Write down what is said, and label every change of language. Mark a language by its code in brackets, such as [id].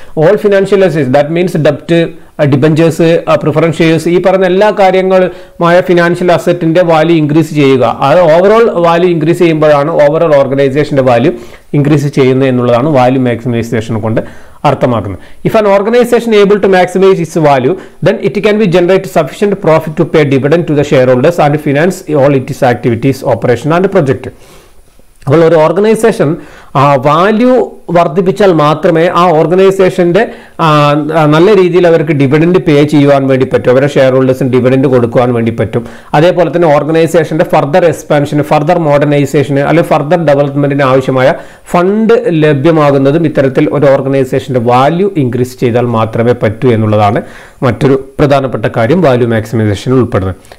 [en] All financial assets, that means debt, [ml] debentures, preference shares, ഈ പറഞ്ഞ എല്ലാ കാര്യങ്ങളുമായ ഫിനാൻഷ്യൽ അസറ്റിന്റെ വാല്യൂ ഇൻക്രീസ് ചെയ്യുക. അത് ഓവറോൾ വാല്യൂ ഇൻക്രീസ് ചെയ്യുമ്പോഴാണ് ഓവറോൾ ഓർഗനൈസേഷന്റെ വാല്യൂ ഇൻക്രീസ് ചെയ്യുന്നത് എന്നുള്ളതാണ് വാല്യൂ മാക്സിമൈസേഷൻ കൊണ്ട് അർത്ഥമാക്കുന്നത്. [en] If an organisation able to maximise its value then it can be generate sufficient profit to pay dividend to the shareholders and finance all its activities, operation and project. [ml] അപ്പോൾ ഒരു organisation value വർദ്ധിപ്പിച്ചാൽ മാത്രമേ ആ ഓർഗനൈസേഷന്റെ നല്ല രീതിയിൽ അവർക്ക് dividend pay ചെയ്യുവാൻ വേണ്ടി പറ്റും, അവരുടെ ഷെയർ ഹോൾഡേഴ്സിന് ഡിവിഡൻഡ് കൊടുക്കുവാൻ വേണ്ടി പറ്റും. അതേപോലെ തന്നെ ഓർഗനൈസേഷന്റെ ഫർദർ എക്സ്പാൻഷന്, ഫർദർ മോഡേണൈസേഷന് അല്ലെങ്കിൽ ഫർദർ ഡെവലപ്മെന്റിന് ആവശ്യമായ ഫണ്ട് ലഭ്യമാകുന്നതും ഇത്തരത്തിൽ ഒരു ഓർഗനൈസേഷന്റെ വാല്യൂ ഇൻക്രീസ് ചെയ്താൽ മാത്രമേ പറ്റൂ എന്നുള്ളതാണ് മറ്റൊരു പ്രധാനപ്പെട്ട കാര്യം വാല്യൂ മാക്സിമൈസേഷനിൽ ഉൾപ്പെടുന്നത്.